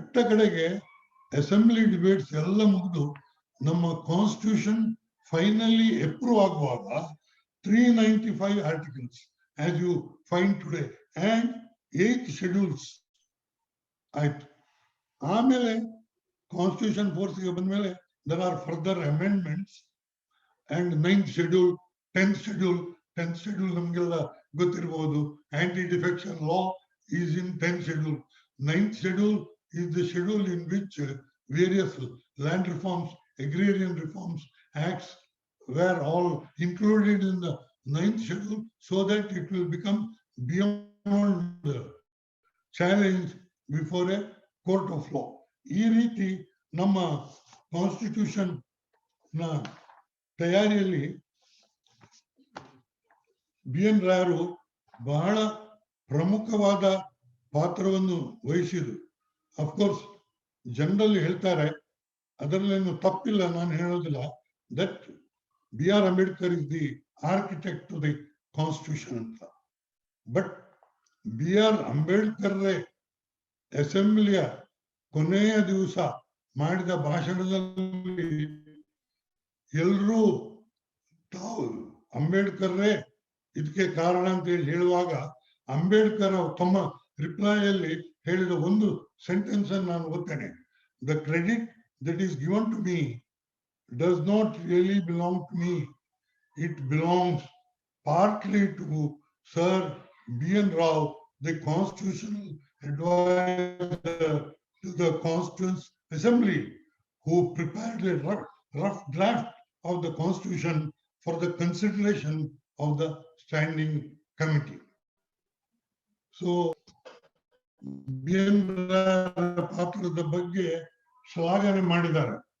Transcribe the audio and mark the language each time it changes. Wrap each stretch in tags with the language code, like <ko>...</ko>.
<kn>ಕಡೆಗೆ assembly debates ಎಲ್ಲ ಮುಗಿದು ನಮ್ಮ ಕಾನ್ಸ್ಟಿಟ್ಯೂಷನ್ ಫೈನಲಿ ಅಪ್ರೂವ್ ಆಗುವಾಗ 395 articles</kn> <en>as you find today and 8 schedules</en> <kn>ಆಯ್ತು. ಆಮೇಲೆ ಕಾನ್ಸ್ಟಿಟ್ಯೂಷನ್ ಫೋರ್ಸ್ಗೆ ಬಂದ್ಮೇಲೆ</kn> <en>there are further amendments and 9th schedule, 10th schedule</en> <kn>ನಮ್ಗೆಲ್ಲ ಗೊತ್ತಿರಬಹುದು.</kn> <en>Anti defection law is in 10th schedule. 9th schedule is the schedule in which various land reforms, agrarian reforms, acts were all included in the 9th schedule so that it will become beyond the challenge before a court of law.</en> <kn>ಈ ರೀತಿ ನಮ್ಮ constitution ನ ತಯಾರಿಯಲ್ಲಿ B.N. ರಾಯರು ಬಹಳ ಪ್ರಮುಖವಾದ ಪಾತ್ರವನ್ನು ವಹಿಸಿದರು. ಅಫ್ಕೋರ್ಸ್ ಜನರಲ್ಲಿ ಹೇಳ್ತಾರೆ, ಅದರಲ್ಲೇನು ತಪ್ಪಿಲ್ಲ, ನಾನು ಹೇಳೋದಿಲ್ಲ, that B.R.</kn> <en>Ambedkar is the architect to the constitution ಅಂತ.</en> <kn>But B.R. ಅಂಬೇಡ್ಕರ್ರೇ ಅಸೆಂಬ್ಲಿಯ ಕೊನೆಯ ದಿವಸ ಮಾಡಿದ ಭಾಷಣದಲ್ಲಿ ಎಲ್ಲರೂ ತಾವು ಅಂಬೇಡ್ಕರ್ರೇ ಇದಕ್ಕೆ ಕಾರಣ ಅಂತ ಹೇಳುವಾಗ ಅಂಬೇಡ್ಕರ್ ತಮ್ಮ ರಿಪ್ಲೈಯಲ್ಲಿ ಹೇಳಿದ ಒಂದು ಸೆಂಟೆನ್ಸ್ ಅನ್ನು ನಾನು ಓದ್ತೇನೆ.</kn> <en>The credit that is given to me does not really belong to me. It belongs partly to Sir B.N. Rao, the constitutional advisor to the Constituent Assembly, who prepared a rough draft of the Constitution for the consideration of the Standing Committee. So, B.N.</en> <kn>Rao ಪಾತ್ರದ ಬಗ್ಗೆ ಶ್ಲಾಘನೆ ಮಾಡಿದ್ದಾರೆ.</kn>